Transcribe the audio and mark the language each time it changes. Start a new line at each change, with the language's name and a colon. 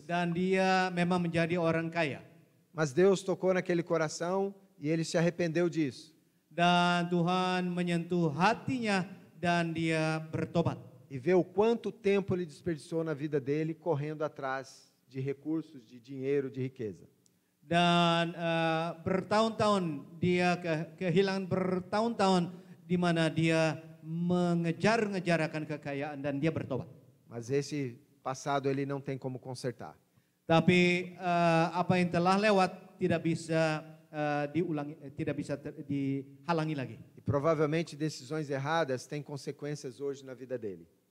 Indonesian: Dan dia memang menjadi orang kaya.
Portuguese: Mas Deus tocou naquele coração e ele se arrependeu disso.
Indonesian: Dan Tuhan menyentuh hatinya dan dia bertobat.
Portuguese: E vê o quanto tempo ele desperdiçou na vida dele correndo atrás de recursos, de dinheiro, de riqueza.
Indonesian: Dan bertahun-tahun dia kehilangan bertahun-tahun di mana dia mengejar-ngejar akan kekayaan dan dia bertobat.
Portuguese: Mas esse passado ele não tem como consertar.
Indonesian: Tapi apa yang telah lewat tidak bisa diulangi, tidak bisa dihalangi lagi.
Portuguese: E provavelmente decisões erradas têm consequências hoje na vida dele.